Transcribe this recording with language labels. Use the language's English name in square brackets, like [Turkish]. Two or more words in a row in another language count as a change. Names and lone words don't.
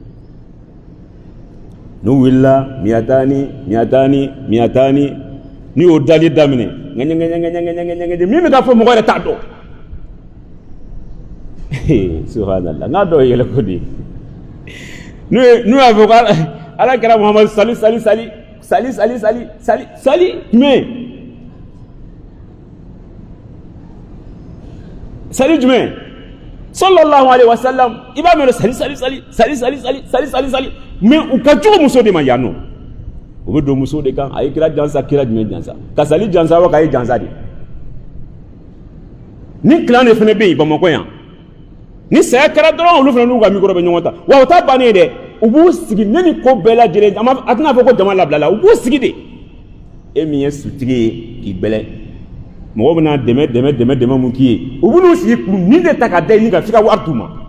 [Bambara] n'u wulila miyatani n'i y'o dali daminɛ ŋɛɲɛ min bɛ ka fɔ mɔgɔ yɛrɛ t'a dɔn subhanallah n k'a dɔw yɛlɛ ko de n'u y'a fɔ ko ala kɛra Muhamadu sali jumɛn sali jumɛn [Arabic] صلى الله عليه وسلم [Bambara] i b'a mɛn sali mais u ka jugu muso de ma yan nɔ u bɛ don muso de kan a ye kira jansa kira jumɛn jansa ka sali jansa wa k'a ye jansa de ni clan de fana bɛ yen Bamakɔ yan ni saya kɛra dɔrɔn olu fana n'u ka micro bɛ ɲɔgɔn ta wa o ta bannen ye dɛ u b'u sigi ne ni ko bɛɛ lajɛlen a tɛna fɔ ko jama labila la u b'u sigi de e min ye sutigi ye k'i bɛlɛ mɔgɔw bɛna dɛmɛ mun k'i ye u b'u sigi k'u nin de ta ka da ɲini ka f'i ka wari d'u ma